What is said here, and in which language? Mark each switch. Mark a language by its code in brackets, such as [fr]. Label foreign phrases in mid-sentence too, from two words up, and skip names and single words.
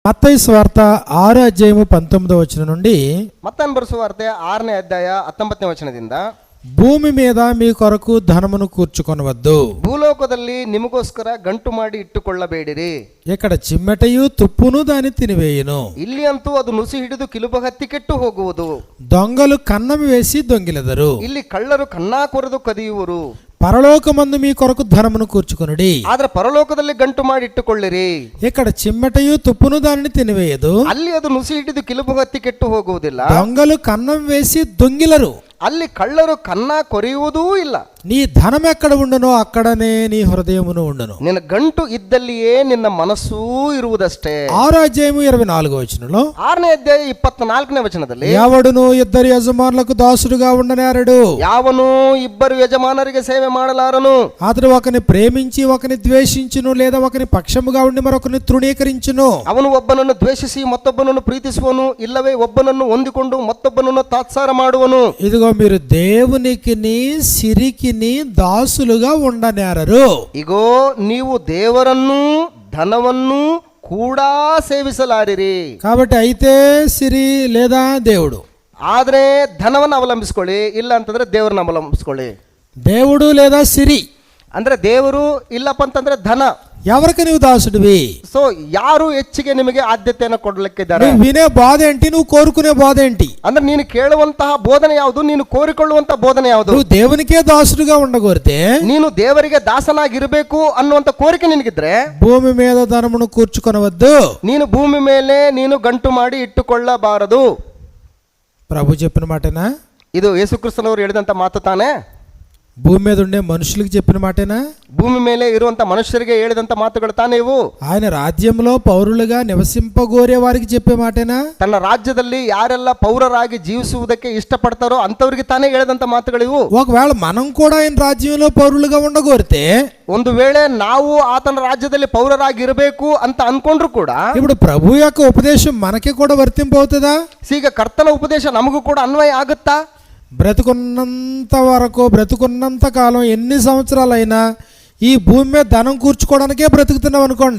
[te] మత్తయి సువార్త 6వ అధ్యాయము 19వ వచనం నుండి [kn] మత్తయి బరుసు వార్ತೆ 6ನೇ ಅಧ್ಯಾಯ 19ನೇ ವಚನದಿಂದ [te] భూమి మీద మీ కొరకు ధనమును కూర్చుకొనవద్దు, [kn] ಭೂಲೋಕದಲ್ಲಿ ನಿಮಗೋಸ್ಕರ ಗಂಟು ಮಾಡಿ ಇಟ್ಟುಕೊಳ್ಳಬೇಡಿರಿ. [te] ఇక్కడ చిమ్మెటయు తుప్పును దాన్ని తినివేయును, [kn] ಇಲ್ಲಿ ಅಂತೂ ಅದು ನುಸಿ ಹಿಡಿದು ಕಿಲುಬಗತ್ತಿ ಕೆಟ್ಟು ಹೋಗುವುದು. [te] దొంగలు కన్నం వేసి దొంగిలెదరు. [kn] ಇಲ್ಲಿ ಕಳ್ಳರು ಕನ್ನಾ ಕೊರೆದು ಕದಿಯುವರು. [te] పరలోకమందు మీ కొరకు ధనమును కూర్చుకొనుడి, [kn] ಆದ್ರೆ ಪರಲೋಕದಲ್ಲಿ ಗಂಟು ಮಾಡಿ ಇಟ್ಟುಕೊಳ್ಳಿರಿ. [te] ఇక్కడ చిమ్మెటయు తుప్పును దానిని తినివేయదు, [kn] ಅಲ್ಲಿ ಅದು ನುಸಿ ಹಿಡಿದು ಕಿಲುಬಗತ್ತಿ ಕೆಟ್ಟು ಹೋಗುವುದಿಲ್ಲ. [te] దొంగలు కన్నం వేసి దొంగిలరు. [kn] ಅಲ್ಲಿ ಕಳ್ಳರು ಕನ್ನಾ ಕೊರೆಯುವುದೂ ಇಲ್ಲ. [te] నీ ధనం ఎక్కడ ఉండునో అక్కడనే నీ హృదయమును ఉండును. [kn] ನಿನ್ನ ಗಂಟು ಇದ್ದಲ್ಲಿಯೇ ನಿನ್ನ ಮನಸ್ಸೂ ಇರುವುದಷ್ಟೇ. [te] 6వ అధ్యాయము 24వ వచనంలో [kn] 6ನೇ ಅಧ್ಯಾಯ 24ನೇ ವಚನದಲ್ಲಿ [te] ఎవడును ఇద్దరు యజమానులకు దాసుడుగా ఉండనేరడు, [kn] ಯಾವನು ಇಬ್ಬರು ಯಜಮಾನರಿಗೆ ಸೇವೆ ಮಾಡಲಾರನು. [te] అతడు ఒకని ప్రేమించి ఒకని ద్వేషించును, లేదా ఒకని పక్షముగా ఉండి మరొకని తృణీకరించును. [kn] ಅವನು ಒಬ್ಬನನ್ನು ದ್ವೇಷಿಸಿ ಮತ್ತೊಬ್ಬನನ್ನು ಪ್ರೀತಿಸುವನು, ಇಲ್ಲವೇ ಒಬ್ಬನನ್ನು ಹೊಂದಿಕೊಂಡು ಮತ್ತೊಬ್ಬನನ್ನು ತಾತ್ಸಾರ ಮಾಡುವನು. [te] ఇదిగో మీరు దేవునికి సిరికి దాసులుగా ఉండనేరరు. [kn] ಇಗೋ ನೀವು ದೇವರನ್ನು ಧನವನ್ನು ಕೂಡ ಸೇವಿಸಲಾರಿರಿ. [te] కాబట్టి అయితే సిరి లేదా దేవుడు, [kn] ಆದ್ರೆ ಧನವನ್ನು ಅವಲಂಬಿಸ್ಕೊಳ್ಳಿ, ಇಲ್ಲ ಅಂತಂದ್ರೆ ದೇವರನ್ನ ಅವಲಂಬಿಸ್ಕೊಳ್ಳಿ. [te] దేవుడు లేదా సిరి [kn] ಅಂದ್ರೆ ದೇವರು, ಇಲ್ಲಪ್ಪ ಅಂತಂದ್ರೆ ಧನ. [te] ఎవరికి నువ్వు దాసుడివి? [kn] ಸೊ ಯಾರು ಹೆಚ್ಚಿಗೆ ನಿಮಗೆ ಆದ್ಯತೆಯನ್ನು ಕೊಡಲಿಕ್ಕಿದ್ದಾರೆ? [te] నువ్వు వినే బాధ ఏంటి, నువ్వు కోరుకునే బాధ ఏంటి? [kn] ಅಂದ್ರೆ ನೀನು ಕೇಳುವಂತಹ ಬೋಧನೆ ಯಾವುದು, ನೀನು ಕೋರಿಕೊಳ್ಳುವಂತಹ ಬೋಧನೆ ಯಾವುದು? [te] నువ్వు దేవునికే దాసుడుగా ఉండగోరితే, [kn] ನೀನು ದೇವರಿಗೆ ದಾಸನಾಗಿರಬೇಕು ಅನ್ನುವಂತ ಕೋರಿಕೆ ನಿನಗಿದ್ರೆ [te] భూమి మీద ధనమును కూర్చుకొనవద్దు, [kn] ನೀನು ಭೂಮಿ ಮೇಲೆ ನೀನು ಗಂಟು ಮಾಡಿ ಇಟ್ಟುಕೊಳ್ಳಬಾರದು. [te] ప్రభు చెప్పిన మాటేనా? [kn] ಇದು ಯೇಸುಕ್ರಿಸ್ತನವರು ಹೇಳಿದಂತ ಮಾತು ತಾನೇ? [te] భూమి మీద ఉండే మనుషులకు చెప్పిన మాటేనా? [kn] ಭೂಮಿ ಮೇಲೆ ಇರುವಂತ ಮನುಷ್ಯರಿಗೆ ಹೇಳಿದಂತ ಮಾತುಗಳು ತಾನೇ ಇವು? [te] ఆయన రాజ్యంలో పౌరులుగా నివసింపగోరే వారికి చెప్పే మాటేనా? [kn] ತನ್ನ ರಾಜ್ಯದಲ್ಲಿ ಯಾರೆಲ್ಲ ಪೌರರಾಗಿ ಜೀವಿಸುವುದಕ್ಕೆ ಇಷ್ಟಪಡ್ತಾರೋ ಅಂತವರಿಗೆ ತಾನೇ ಹೇಳಿದಂತ ಮಾತುಗಳು ಇವು. [te] ఒకవేళ మనం కూడా ఆయన రాజ్యంలో పౌరులుగా ఉండగోరితే, [kn] ಒಂದು ವೇಳೆ ನಾವು ಆತನ ರಾಜ್ಯದಲ್ಲಿ ಪೌರರಾಗಿರಬೇಕು ಅಂತ ಅನ್ಕೊಂಡ್ರು ಕೂಡ [te] ఇప్పుడు ప్రభు యొక్క ఉపదేశం మనకి కూడా వర్తింపవుతుందా? [kn] ಈಗ ಕರ್ತನ ಉಪದೇಶ ನಮಗೂ ಕೂಡ ಅನ್ವಯ ಆಗುತ್ತಾ? [te] బ్రతుకున్నంత వరకు, బ్రతుకున్నంత కాలం, ఎన్ని సంవత్సరాలైనా ఈ భూమి మీద ధనం కూర్చుకోవడానికే బ్రతుకుతున్నాం అనుకోండి,